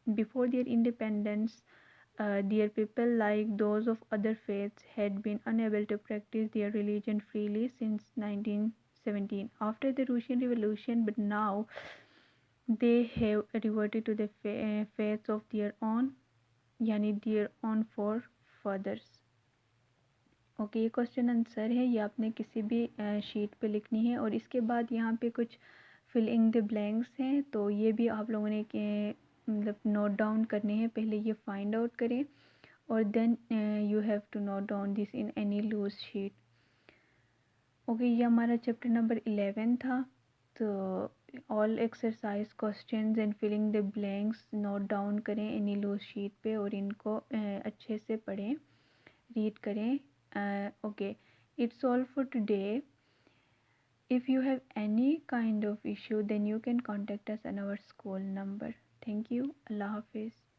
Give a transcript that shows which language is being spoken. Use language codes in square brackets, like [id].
[en] Before their independence, their people, like those of other faiths, had been unable to practice their religion freely since 1917 after the Russian Revolution, but now they have reverted to the faiths of their own, यानी their own forefathers. [hi] Okay, ये question answer है, ये आपने किसी भी sheet पे लिखनी है और इसके बाद यहाँ पे कुछ फिल इन द ब्लैंक्स हैं, तो ये भी आप लोगों ने मतलब नोट डाउन करने हैं। पहले ये [en] find out [hi] करें और [en] Then you have to note down this in any loose sheet. [hi] Okay, ये हमारा चैप्टर नंबर 11 था। तो all exercise questions and filling the blanks note down करें एनी लूज शीट पे और इनको अच्छे से पढ़ें, रीड करें। [en] Okay, it's all for today. If you have any kind of issue, then you can contact us on our school number. Thank you. Allah Hafiz.